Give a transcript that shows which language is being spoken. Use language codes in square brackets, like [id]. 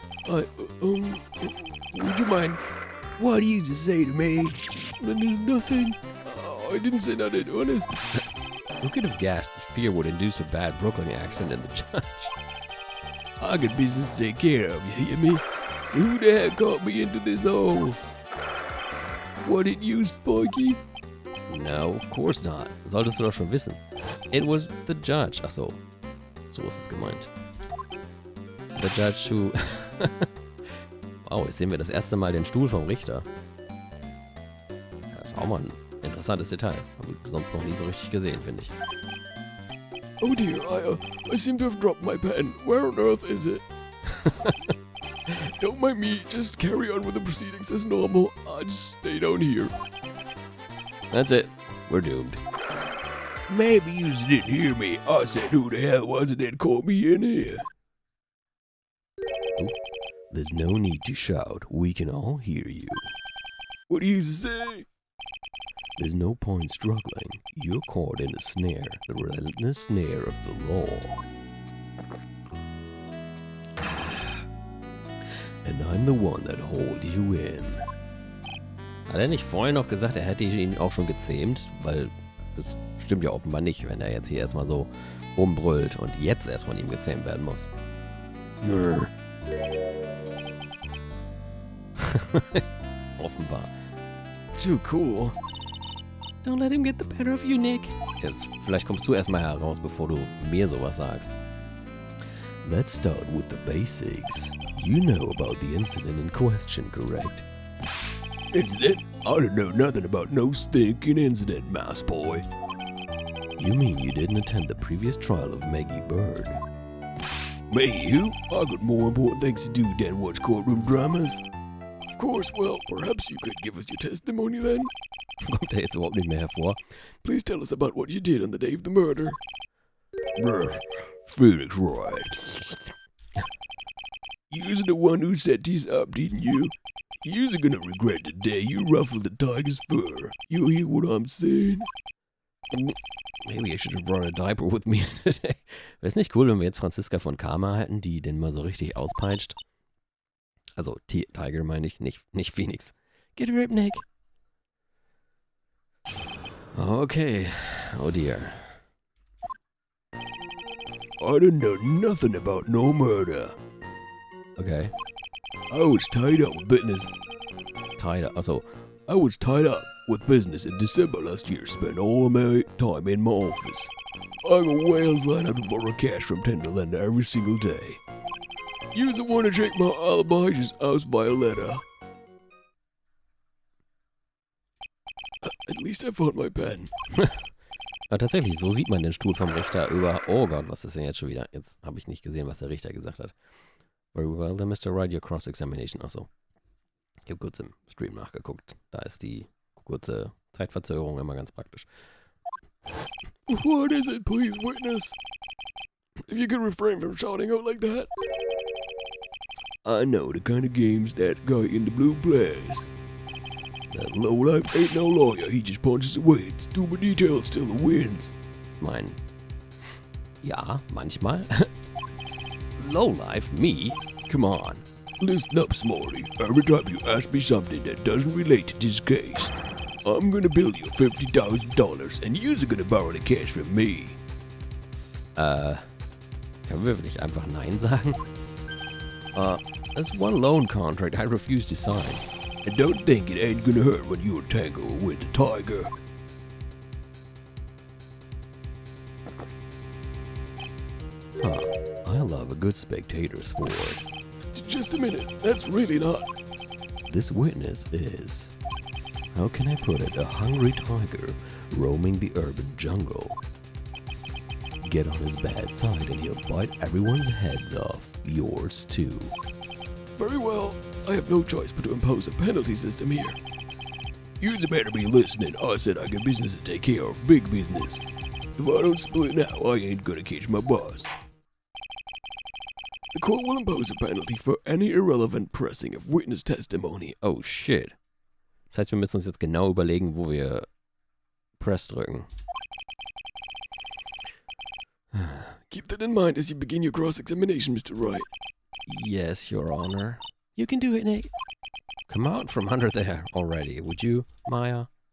[en] Would you mind? What do you just say to me? Nothing. I didn't say nothing, honest. Who could have guessed that fear would induce a bad Brooklyn accent in the judge? I got business to take care of, you hear me? So who the heck got me into this hole? What it you, Spiky? No, of course not. [de] Solltest du doch schon wissen. [en] It was the judge. [de] Achso, so ist es gemeint. [en] The judge who... [de] Wow, jetzt sehen wir das erste Mal den Stuhl vom Richter. Das ist auch mal ein interessantes Detail. Haben wir sonst noch nie so richtig gesehen, finde ich. [en] Oh dear, I seem to have dropped my pen. Where on earth is it? Don't mind me, just carry on with the proceedings as normal. I'll just stay down here. That's it. We're doomed. Maybe you didn't hear me. I said who the hell was it that called me in here? Oh, there's no need to shout. We can all hear you. What do you say? There's no point struggling. You're caught in a snare, the relentless snare of the law. And I'm the one that holds you in. [de] Hat er nicht vorhin noch gesagt, er hätte ihn auch schon gezähmt? Weil das stimmt ja offenbar nicht, wenn er jetzt hier erstmal so rumbrüllt und jetzt erst von ihm gezähmt werden muss. Offenbar. [en] Too cool. Don't let him get the better of you, Nick. [de] Jetzt, vielleicht kommst du erstmal heraus, bevor du mir sowas sagst. [en] Let's start with the basics. You know about the incident in question, correct? Incident? I don't know nothing about no stinking incident, mouse boy. You mean you didn't attend the previous trial of Maggie Bird? Me, who? I got more important things to do than watch courtroom dramas. Of course, well, perhaps you could give us your testimony then? [de] Kommt er jetzt überhaupt nicht mehr hervor? [en] Please tell us about what you did on the day of the murder. Felix Wright. You're the one who set these up, didn't you? You're gonna regret the day you ruffled the tiger's fur. You hear what I'm saying? Maybe I should have brought a diaper with me today. [de] Wäre es nicht cool, wenn wir jetzt Franziska von Karma hätten, die den mal so richtig auspeitscht? Also, Tiger meine ich, nicht Phoenix. [en] Get a grip, Nick. Okay. Oh dear. I didn't know nothing about no murder. Okay. I was tied up with business. Also, I was tied up with business in December last year. Spent all of my time in my office. I got whales lined up to borrow cash from Tenderlander every single day. You're the one to check my alibi just out by a letter. At least I found my pen. [de] Ja, tatsächlich, so sieht man den Stuhl vom Richter über... Oh Gott, was ist denn jetzt schon wieder? Jetzt habe ich nicht gesehen, was der Richter gesagt hat. [en] Very well, then Mr. Wright, your cross-examination. [de] Achso. Ich habe kurz im Stream nachgeguckt. Da ist die kurze Zeitverzögerung immer ganz praktisch. [en] What is it, please, witness? If you could refrain from shouting out like that. I know the kind of games that guy in the blue plays. That lowlife ain't no lawyer, he just punches away. It's stupid details till he wins. [de] Ja, manchmal. [en] Lowlife, me? Come on. Listen up, Smarty. Every time you ask me something that doesn't relate to this case, I'm gonna bill you $50,000 and you're gonna borrow the cash from me. [de] Können wir wirklich einfach Nein sagen? [en] That's one loan contract I refuse to sign. And don't think it ain't gonna hurt when you're tangled with the tiger. I love a good spectator sport. Just a minute, that's really not... This witness is... How can I put it? A hungry tiger roaming the urban jungle. Get on his bad side and he'll bite everyone's heads off. Yours too. Very well. I have no choice but to impose a penalty system here. You'd better be listening. I said I got business to take care of. Big business. If I don't split now, I ain't gonna catch my boss. The court will impose a penalty for any irrelevant pressing of witness testimony. Oh shit. [de] Das heißt, wir müssen uns jetzt genau überlegen, wo wir Press drücken. [en] Keep that in mind as you begin your cross-examination, Mr. Wright. Yes, Your Honor. You can do it, Nick. Come out from under there already, would you, Maya?